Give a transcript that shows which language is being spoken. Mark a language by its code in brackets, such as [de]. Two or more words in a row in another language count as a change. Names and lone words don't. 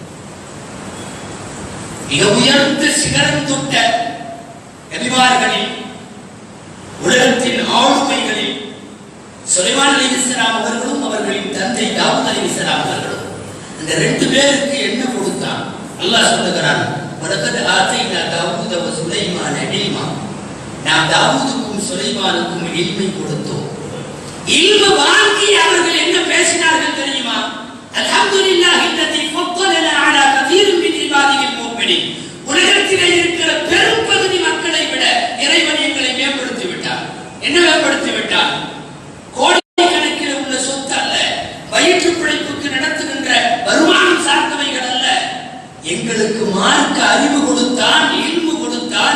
[ta] மிக உயர்ந்த சிகரம் தொட்ட நபிமார்களில், உலகத்தின் ஆளுமைகளில் சுலைமான் அலைஹிஸ்ஸலாம் அவர்களும் அவர்களின் தந்தை தாவூத் அலைஹிஸ்ஸலாம் அவர்களும், இந்த ரெண்டு பேருக்கு என்ன கொடுத்தான்? அல்லாஹ் சொல்லுகிறான், [ar] ولقد آتينا داود وسليمان علما. [ta] நாம் தாவூதுக்கும் சுலைமானுக்கும் இல்மை கொடுத்தோம். இல்மு வாங்கி அவர்கள் என்ன பேசினார்கள் தெரியுமா? [ar] الحمد لله الذي ஃபضلنا على كثير من عباده المؤمنين. [ta] உலகத்திலே இருக்கிற பெரும்பகுதி மக்களை விட இறைவன் எங்களை மேம்படுத்தி விட்டார். என்ன மேம்படுத்தி விட்டார்? கோடிக்கணக்கில் உள்ள சொத்து அல்ல, வயிற்று பிழைப்புக்கு நடத்துகின்ற வருமானம் சார்ந்தவைகள் அல்ல, எங்களுக்கு மார்க்க அறிவு கொடுத்தான், இல்மு கொடுத்தான்.